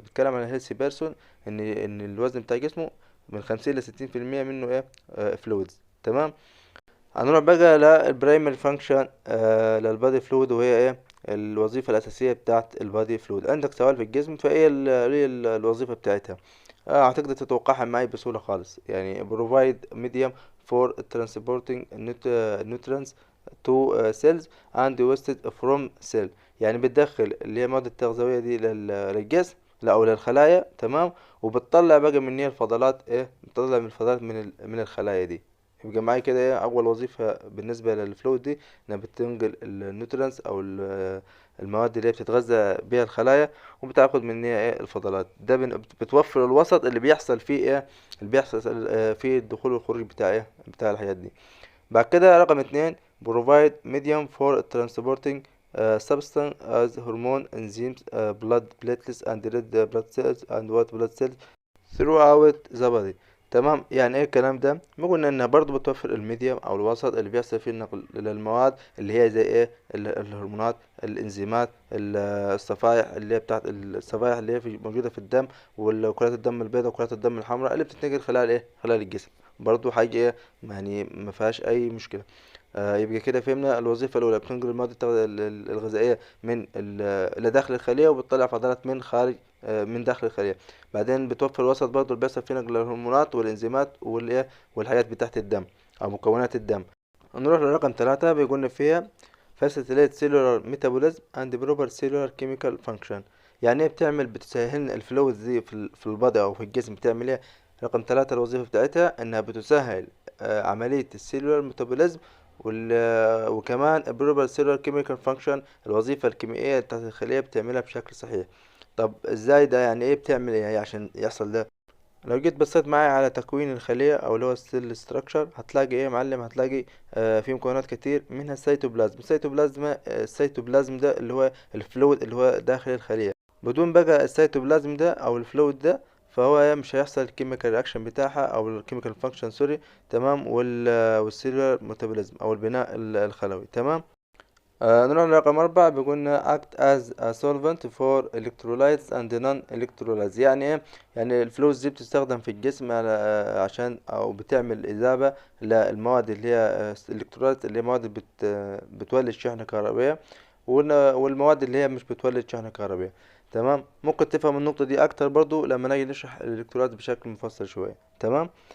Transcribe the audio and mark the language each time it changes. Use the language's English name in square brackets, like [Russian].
[Arabic] بتكلم عن الهيلثي بيرسون، ان الوزن بتاع جسمه من 50 ل 60% منه ايه، فلويدز. تمام. هنروح بقى للبرايمري فانكشن للبادي فلويد، وهي ايه الوظيفة الأساسية بتاعت البادي فلويد. عندك سوائل في الجسم، فايه إيه الوظيفة بتاعتها؟ هتقدر تتوقعها معي بسهولة خالص. [English] يعني provide medium for transporting nutrients to cells and wasted from cell. [Arabic] يعني بتدخل اللي هي المواد التغذوية دي للجسم، لا او للخلايا. تمام. وبتطلع بقى من هي الفضلات، ايه بتطلع من الفضلات من الخلايا دي. يبقى معايا كده ايه اول وظيفة بالنسبة للفلويد دي، انها بتنقل النيوترينز او المواد اللي هي بتتغذى بيها الخلايا، وبتاخد منها ايه الفضلات. ده بتوفر الوسط اللي بيحصل فيه ايه، اللي بيحصل فيه الدخول والخروج بتاع ايه بتاع الحاجات دي. بعد كده رقم اتنين [English] provide medium for transporting substance as hormone enzymes blood platelets and red blood cells and white blood cells throughout the body. [Arabic] تمام، يعني ايه الكلام ده؟ ما قلنا انها برضو بتوفر الميديم او الوسط اللي بيحصل فيه النقل للمواد اللي هي زي ايه الهرمونات، الانزيمات، الصفائح اللي هي بتاعت الصفائح اللي هي موجودة في الدم، وكرات الدم البيضاء وكرات الدم الحمراء اللي بتتنقل خلال ايه خلال الجسم. برضو حاجة ايه يعني ما فيهاش اي مشكلة. يبقى كده فهمنا الوظيفة الأولى، بتنقل المواد الغذائية من إلى داخل الخلية، وبتطلع فضلات من خارج من داخل الخلية. بعدين بتوفر الوسط برضه اللي بيحصل فيه نقل الهرمونات والإنزيمات والإيه والحاجات بتاعت الدم أو مكونات الدم. نروح لرقم ثلاثة، بيقولنا فيها [English] facilitate cellular metabolism and proper cellular chemical function. [Arabic] يعني ايه بتعمل؟ بتسهل الفلويد دي في البادي أو في الجسم، بتعمل ايه؟ رقم ثلاثة الوظيفة بتاعتها إنها بتسهل عملية السيلولار ميتابوليزم، وكمان البروبر سيلولار كيميكال فانكشن، الوظيفة الكيميائية بتاعت الخلية بتعملها بشكل صحيح. طب ازاي ده؟ يعني ايه بتعمل ايه عشان يحصل ده؟ لو جيت بصيت معايا على تكوين الخلية او اللي هو السيل ستراكشر، هتلاقي ايه يا معلم؟ هتلاقي في مكونات كتير منها السيتوبلازم. السيتوبلازم ده اللي هو الفلويد اللي هو داخل الخلية. بدون بقى السيتوبلازم ده او الفلويد ده، فهو مش هيحصل الكيميكال رياكشن بتاعها او الكيميكال فانكشن، سوري. تمام، والسيلولار ميتابوليزم او البناء الخلوي. تمام. نروح لرقم أربعة، بيقولنا [English] act as a solvent for electrolytes and non-electrolytes. [Arabic] يعني ايه؟ يعني الفلوس دي بتستخدم في الجسم على عشان أو بتعمل إذابة للمواد اللي هي الإلكترولايت، اللي هي مواد بتولد شحنة كهربية، والمواد اللي هي مش بتولد شحنة كهربية. تمام، ممكن تفهم النقطة دي أكتر برضو لما نيجي نشرح الإلكترولايت بشكل مفصل شوية. تمام.